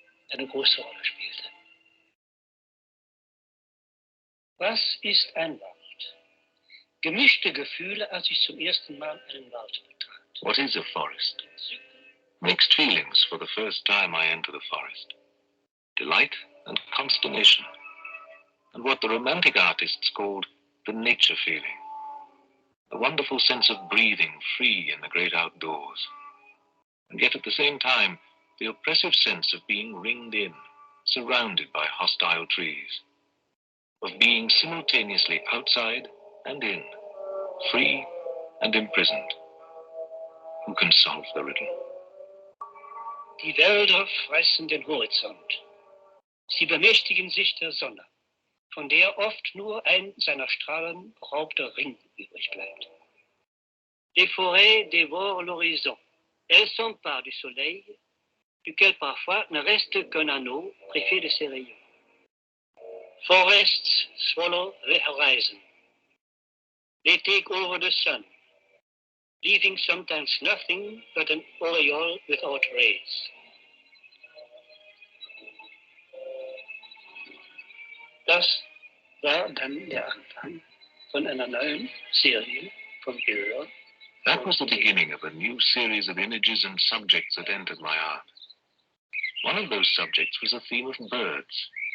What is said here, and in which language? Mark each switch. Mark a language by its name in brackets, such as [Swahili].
[German] Eine große Rolle spielte. Was ist ein Wald? Gemischte Gefühle, als ich zum ersten Mal einen Wald betrat. [English] What is a forest? Mixed feelings for the first time I enter the forest. Delight and consternation, and what the Romantic artists called the nature feeling. A wonderful sense of breathing free in the great outdoors, and yet at the same time, the oppressive sense of being ringed in, surrounded by hostile trees, of being simultaneously outside and in, free and imprisoned. Who can solve the riddle? [German] Die Wälder fressen den Horizont. Sie bemächtigen sich der Sonne, von der oft nur ein seiner Strahlen beraubter Ring übrig bleibt. [French] Les forêts dévorent l'horizon. Elles s'emparent du soleil, duquel parfois ne reste qu'un anneau privé de ses rayons. [English] Forests swallow the horizon. They take over the sun. leaving sometimes nothing but an aureole without rays. [German] Das war dann der Anfang von einer neuen Serie von Bildern. [English] That was the beginning of a new series of images and subjects that entered my art. One of those subjects was a theme of birds.